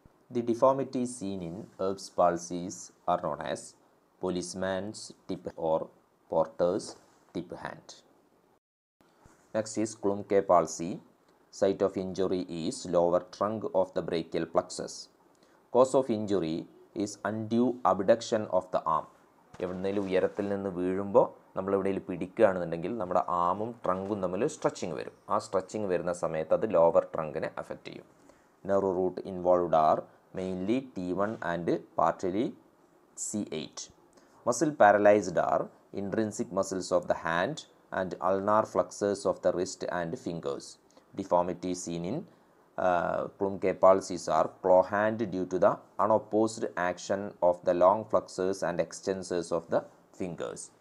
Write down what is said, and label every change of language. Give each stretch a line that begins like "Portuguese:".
English: The deformities seen in ERB'S palsies are known as policeman's tip or porter's tip hand. Next is Klumpke palsy. Site of injury is lower trunk of the brachial plexus. Cause of injury is undue abduction of the arm.
Malayalam: എവിടെയെങ്കിലും ഉയരത്തിൽ നിന്ന് വീഴുമ്പോൾ നമ്മൾ എവിടെയെങ്കിലും പിടിക്കുകയാണെന്നുണ്ടെങ്കിൽ നമ്മുടെ ആമും ട്രങ്കും തമ്മിൽ stretching വരും. ആ സ്ട്രെച്ചിങ് വരുന്ന സമയത്ത് അത് ലോവർ ട്രങ്കിനെ അഫക്റ്റ് ചെയ്യും.
English: Nerve root involved are mainly T1 and partially C8. Muscle paralyzed are intrinsic muscles of the hand and ulnar flexors of the wrist and fingers. Deformity seen in Klumpke palsies are claw hand due to the unopposed action of the long flexors and extensors of the fingers.